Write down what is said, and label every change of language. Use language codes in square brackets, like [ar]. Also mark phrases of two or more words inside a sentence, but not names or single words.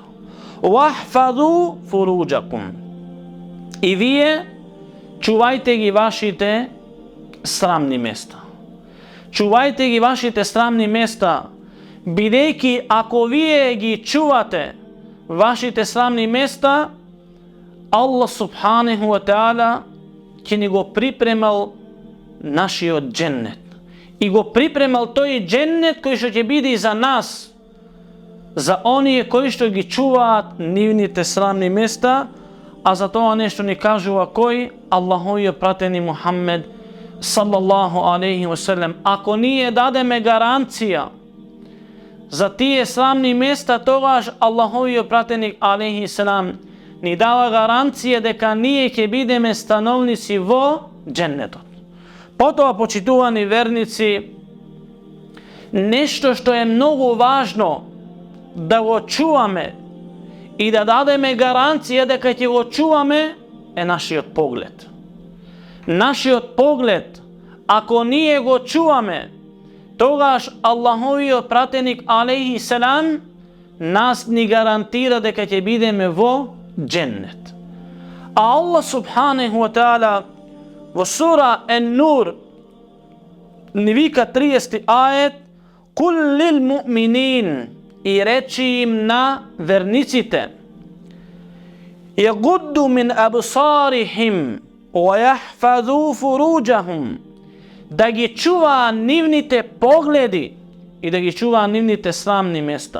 [ar] واحفظوا فروجكم. [mk] И вие чувајте ги вашите срамни места. Чувајте ги вашите срамни места, бидејќи ако вие ги чувате вашите срамни места, Аллах [ar] سبحانه وتعالى [mk] ќе ни го припремал нашиот дженнет. И го припремал тој дженнет кој што ќе биде за нас, за оние кои што ги чуваат нивните срамни места, а за тоа нешто ни кажува кој? Аллаховиот пратени Мухаммед [ar] صلى الله عليه وسلم. [mk] Ако ние дадеме гаранција за тие срамни места, тогаш Аллаховиот пратеник [ar] عليه السلام [mk] ни дава гаранција дека ние ќе бидеме становници во дженнетот. Потоа, почитувани верници, нешто што е многу важно да го чуваме и да дадеме гаранција дека ќе го чуваме е нашиот поглед. Нашиот поглед, ако ние го чуваме, тогаш Аллаховиот пратеник [ar] عليه السلام [mk] нас ни гарантира дека ќе бидеме во дженнет. А Аллах [ar] سبحانه وتعالى [mk] во сура Ен-Нур ни вика 30 ајет: [ar] قل للمؤمنين, [mk] и речи им на верниците: [ar] يغضوا من أبصارهم ويحفظوا فروجهم, [mk] da ги чува нивните погледи и да ги чува нивните срамни места.